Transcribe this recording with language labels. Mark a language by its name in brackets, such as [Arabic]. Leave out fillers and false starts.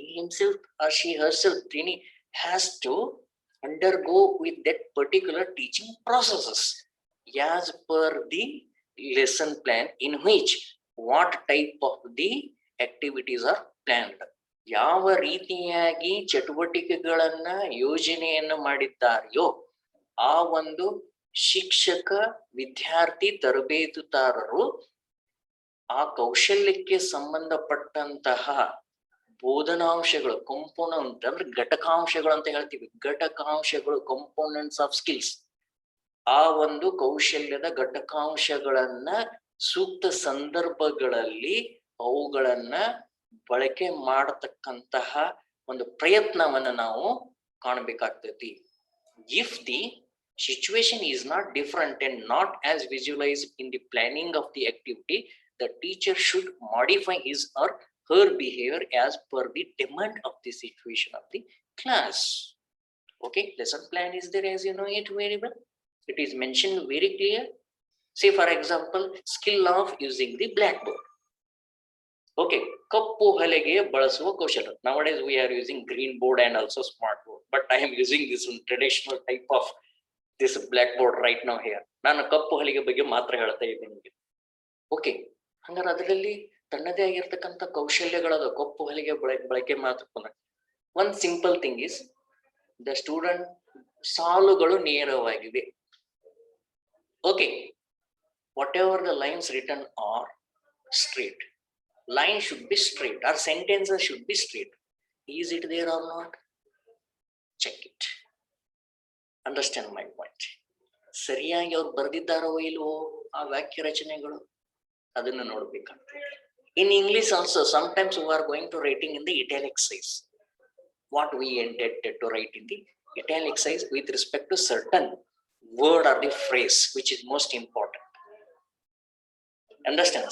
[English] He himself or she herself, trainee, has to undergo with that particular teaching processes as per the lesson plan, in which what type of the activities are planned. [Kannada] ಯಾವ ರೀತಿಯಾಗಿ ಚಟುವಟಿಕೆಗಳನ್ನ ಯೋಜನೆಯನ್ನು ಮಾಡಿದ್ದಾರೆಯೋ ಆ ಒಂದು ಶಿಕ್ಷಕ, ವಿದ್ಯಾರ್ಥಿ, ತರಬೇತುದಾರರು ಆ ಕೌಶಲ್ಯಕ್ಕೆ ಸಂಬಂಧಪಟ್ಟಂತಹ ಬೋಧನಾಂಶಗಳು, ಕಂಪೋನೆಂಟ್ ಅಂದ್ರೆ ಘಟಕಾಂಶಗಳು ಅಂತ ಹೇಳ್ತೀವಿ, ಘಟಕಾಂಶಗಳು, [English] components of skills, [Kannada] ಆ ಒಂದು ಕೌಶಲ್ಯದ ಘಟಕಾಂಶಗಳನ್ನ ಸೂಕ್ತ ಸಂದರ್ಭಗಳಲ್ಲಿ ಅವುಗಳನ್ನ ಬಳಕೆ ಮಾಡತಕ್ಕಂತಹ ಒಂದು ಪ್ರಯತ್ನವನ್ನ ನಾವು ಕಾಣಬೇಕಾಗ್ತೈತಿ. [English] If the situation is not different and not as visualized in the planning of the activity, the teacher should modify his or her behavior as per the demand of the situation of the class. Okay, lesson plan is there, as you know it very well. It is mentioned very clear. Say for example, skill of using the blackboard. [Kannada] Okay, ಕಪ್ಪು ಹಲಗೆ ಬಳಸುವ ಕೌಶಲ್ಯ. [English] Nowadays we are using green board and also smart board, but I am using this traditional type of this blackboard right now here. [Kannada] ನಾನು ಕಪ್ಪು ಹಲಗೆ ಬಗ್ಗೆ ಮಾತ್ರ ಹೇಳ್ತಾ ಇದ್ದೀನಿ. [English] Okay, [Kannada] ಹಂಗಾರೆ ಅದರಲ್ಲಿ ತನ್ನದೇ ಆಗಿರ್ತಕ್ಕಂಥ ಕೌಶಲ್ಯಗಳದ ಕೊಪ್ಪು ಹೊಲಿಗೆ ಬಳಕೆ ಮಾತ್ರ. [English] one simple thing is the student [Kannada] ಸಾಲುಗಳು ನೇರವಾಗಿವೆ. [English] Okay, whatever the lines written are straight. Line should be straight or sentences should be straight. Is it there or not? Check it. Understand my point. [Kannada] ಸರಿಯಾಗಿ ಅವ್ರು ಬರೆದಿದ್ದಾರೋ ಇಲ್ವೋ ಆ ವಾಕ್ಯ ರಚನೆಗಳು, ಅದನ್ನ ನೋಡ್ಬೇಕಾಗ್ತದೆ. [English] In English also sometimes we are going to writing in the italic size. What we intended to write in the italic size with respect to certain word or the phrase which is most important. Understand?